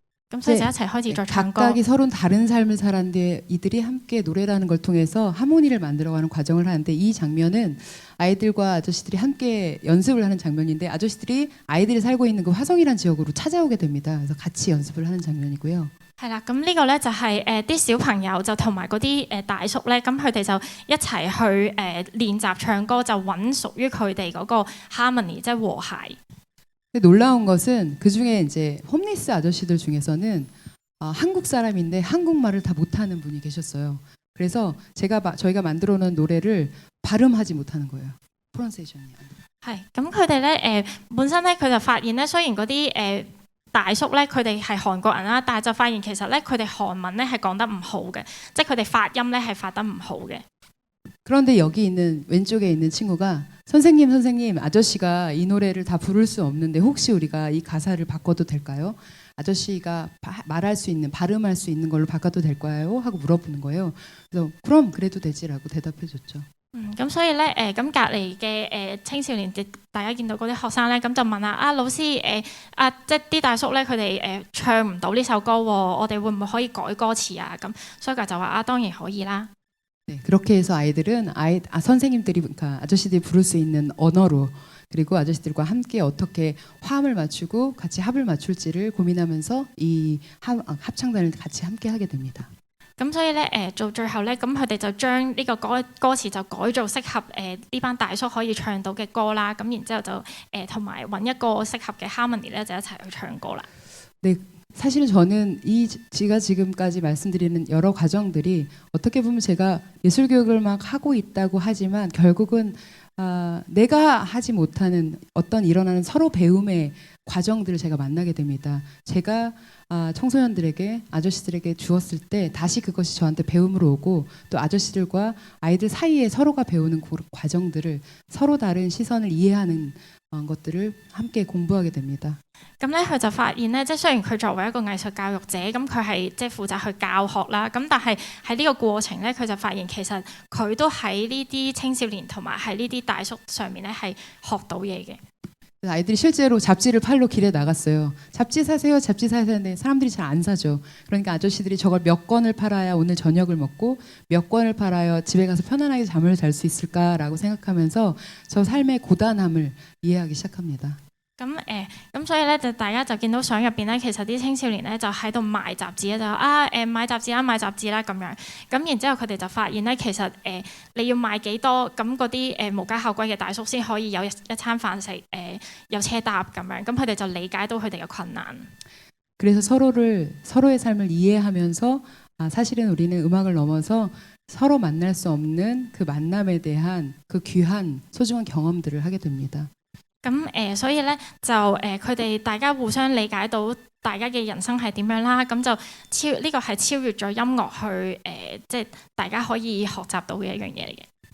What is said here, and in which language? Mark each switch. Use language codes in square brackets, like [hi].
[yue] 咁所以就一齊開始再唱歌。 [ko] 각각이 서로 다른 삶을 살았는데 이들이 함께 노래라는 걸 통해서 하모니를 만들어가는 과정을 하는데 이 장면은 아이들과 아저씨들이 함께 연습을 하는 장면인데 아저씨들이 아이들이 살고 있는 그 화성이라는 지역으로 찾아오게 됩니다. 그래서 같이 연습을 하는 장면이고요. [yue] 係啦，咁呢個咧就係啲小朋友就同埋嗰啲大叔咧，咁佢哋就一齊去練習唱歌，就揾屬於佢哋嗰個 harmony， 即係和諧。 [ko] 근데 놀라운 것은 그 중에 이제 홈리스 아저씨들 중에서는 한국 사람인데 한국말을 다 못하는 분이 계셨어요. 그래서 저희가 만들어 놓은 노래를 발음하지 못하는 거예요. [en] 프로넌세이션이. [yue] 係，咁佢哋咧本身咧佢就發現咧，雖然嗰啲大叔咧佢哋係韓國人啦，但係就發現其實咧佢哋韓文咧係講得唔好嘅，即係佢哋發音咧係發得唔好嘅。 [ko] 그런데 여기 있는 왼쪽에 있는 친구가 선생님 아저씨가 이 노래를 다 부를 수 없는데 혹시 우리가 이 가사를 바꿔도 될까요? 아저씨가 말할 수 있는 발음할 수 있는 걸로 바꿔도 될까요? 하고 물어보는 거예요. 그래서 그럼 그래도 되지라고 대답해줬죠. [yue] 咁所以咧咁隔離嘅青少年，大家見到嗰啲學生咧，咁就問啊老師即係啲大叔咧，佢哋唱唔到呢首歌喎，我哋會唔會可以改歌詞啊？咁所以就話當然可以啦。 [ko] 네, 그렇게 해서 아이들은 선생님들이 그러니까 아저씨들이 부를 수 있는 언어로 그리고 아저씨들과 함께 어떻게 화음을 맞추고 같이 합을 맞출지를 고민하면서 이 합창단을 같이 함께 하게 됩니다. [yue] 咁所以咧做最後咧，咁佢哋就將呢個歌詞就改做適合呢班大叔可以唱到嘅歌啦。咁然之後就同埋揾一個適合嘅 harmony 咧，就一齊去唱歌啦。 [ko] 네, 사실은 저는 제가 지금까지 말씀드리는 여러 과정들이 어떻게 보면 제가 예술 교육을 막 하고 있다고 하지만 결국은 내가 하지 못하는 어떤 일어나는 서로 배움의 과정들을 제가 만나게 됩니다. 제가 청소년들에게 아저씨들에게 주었을 때 다시 그것이 저한테 배움으로 오고 또 아저씨들과 아이들 사이에 서로가 배우는 그 과정들을 서로 다른 시선을 이해하는 것들을 함께 공부하게 됩니다. [yue] 咁咧佢就發現咧，即係雖然佢作為一個藝術教育者，咁佢係即係負責去教學啦，咁但係喺呢個過程咧，佢就發現其實佢都喺呢啲青少年同埋喺呢啲大叔上面咧係學到嘢嘅。 [ko] 아이들이 실제로 잡지를 팔러 길에 나갔어요. 잡지 사세요, 잡지 사세요 하는데 사람들이 잘 안 사죠. 그러니까 아저씨들이 저걸 몇 권을 팔아야 오늘 저녁을 먹고 몇 권을 팔아야 집에 가서 편안하게 잠을 잘 수 있을까라고 생각하면서 저 삶의 고단함을 이해하기 시작합니다. [yue] 咁所以咧就大家就見到相入邊咧，其實啲青少年咧就喺度賣雜誌咧，就買雜誌啦買雜誌啦咁樣。咁然之後佢哋就發現咧，其實你要賣幾多，咁嗰啲無家可歸嘅大叔先可以有一餐飯食，有車搭咁樣。咁佢哋就理解到佢哋嘅困難。 [ko] 그래서 서로의 삶을 이해하면서 사실은 우리는 음악을 넘어서 서로 만날 수 없는 그 만남에 대한 그 귀한 소중한 경험들을 하게 됩니다. [yue] 咁所以咧就佢哋大家互相理解到大家嘅人生係點樣啦，咁就呢個係超越咗音樂去即係大家可以學習到嘅一樣嘢嚟嘅。